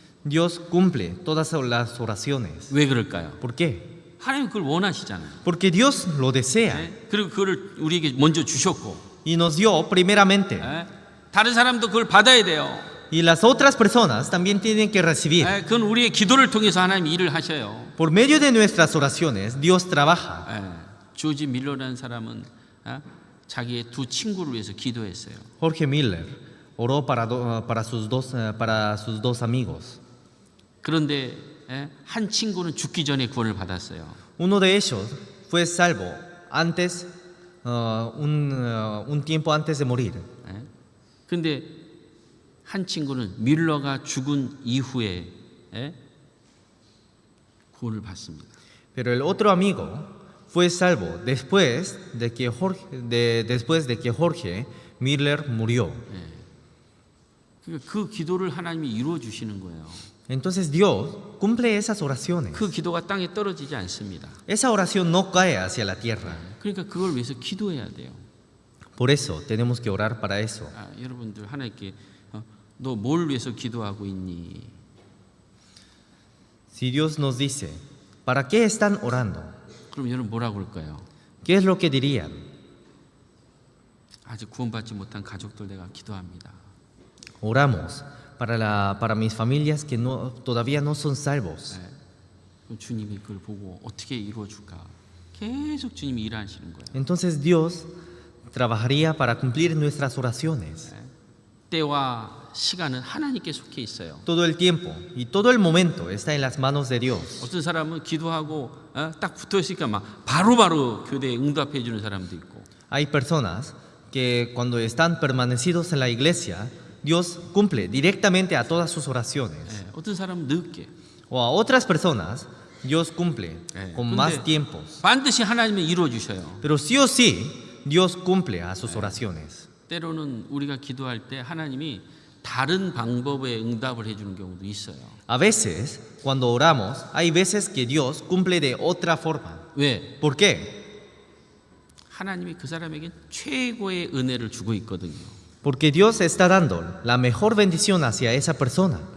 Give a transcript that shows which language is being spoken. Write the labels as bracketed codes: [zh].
[es] Dios cumple todas las oraciones. [ko] 왜 그럴까요? [es] ¿Por qué? [ko] 하나님 그걸 원하시잖아요. [es] Porque Dios lo desea [ko] 네? 그리고 그거를 우리에게 먼저 주셨고, [es] y nos dio primeramente. [ko] 네? 다른 사람도 그걸 받아야 돼요. [es] Y las otras personas también tienen que recibir. [ko] 네? 그건 우리의 기도를 통해서 하나님 일을 하셔요. [es] Por medio de nuestras oraciones, Dios trabaja. [ko] 네? 조지 밀러라는 사람은 자기의 두 친구를 위해서 기도했어요. [es] Jorge Miller oró para sus dos amigos. [ko] 그런데 한 친구는 죽기 전에 구원을 받았어요. [es] Uno de ellos fue salvo antes, un tiempo antes de morir. [ko] 그런데 한 친구는 밀러가 죽은 이후에 구원을 받습니다. [es] Pero el otro amigo fue salvo después de que Jorge Miller murió. [ko] 그 기도를 하나님이 이루어 주시는 거예요. [es] Entonces Dios cumple esas oraciones. [ko] 그 기도가 땅에 떨어지지 않습니다. [es] Esa oración no cae hacia la tierra. [ko] 그러니까 그걸 위해서 기도해야 돼요. [es] Por eso tenemos que orar para eso. [ko] 여러분들 하나님께 너 뭘 위해서 기도하고 있니? [es] Si Dios nos dice, ¿para qué están orando? [ko] 그럼 여러분 뭐라고 그럴까요? [es] ¿Qué es lo que dirían? [ko] 아직 구원받지 못한 가족들 내가 기도합니다. [es] Oramos para mis familias que todavía no son salvos. [ko] 그럼 주님이 그걸 보고 어떻게 이루어 줄까? 계속 주님이 일하시는 거예요. [es] Entonces Dios trabajaría para cumplir nuestras oraciones. [ko] 때와 시간은 하나님께 속해 있어요. [es] Todo el tiempo y todo el momento está en las manos de Dios. [ko] 어떤 사람은 기도하고 딱 붙어 있으니까 막 바로바로 교대에 응답해 주는 사람도 있고. [es] Hay personas que cuando están permanecidos en la iglesia, Dios cumple directamente a todas sus oraciones. [ko] 어떤 사람은 늦게. [es] O a otras personas, Dios cumple con más tiempos. [ko] 반드시 하나님이 이루어 주셔요. [es] Pero sí o sí, Dios cumple a sus oraciones. [ko] 때로는 우리가 기도할 때 하나님이 다른 방법의 응답을 해주는 경우도 있어요. [es] A veces, cuando oramos, hay veces que Dios cumple de otra forma. [ko] 왜? [es] ¿Por qué? [ko] 하나님이 그 사람에게 최고의 은혜를 주고 있거든요. [es] Porque Dios está dando la mejor bendición hacia esa persona.